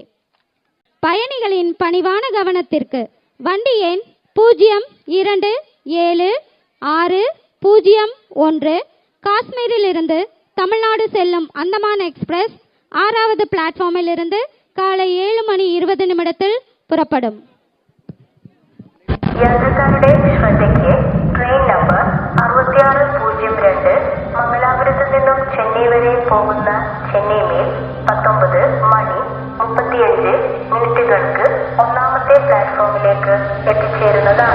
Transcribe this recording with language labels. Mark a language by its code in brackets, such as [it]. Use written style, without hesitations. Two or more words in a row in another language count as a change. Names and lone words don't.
[ta] பயணிகளின் பணிவான கவனத்திற்கு வண்டி எண் 027601 காஷ்மீரில் இருந்து தமிழ்நாடு செல்லும் அந்தமான் எக்ஸ்பிரஸ் 6வது பிளாட்ஃபார்மில் இருந்து காலை 7:20 புறப்படும். [ml] യാത്രക്കാരുടെ ശ്രദ്ധയ്ക്ക് ട്രെയിൻ നമ്പർ 6602 മംഗലാപുരത്ത് നിന്നും ചെന്നൈ വരെ പോകുന്ന ചെന്നൈ മെയിൽ 19:35 ഒന്നാമത്തെ പ്ലാറ്റ്ഫോമിലേക്ക് എത്തിച്ചേരുന്നതാണ്.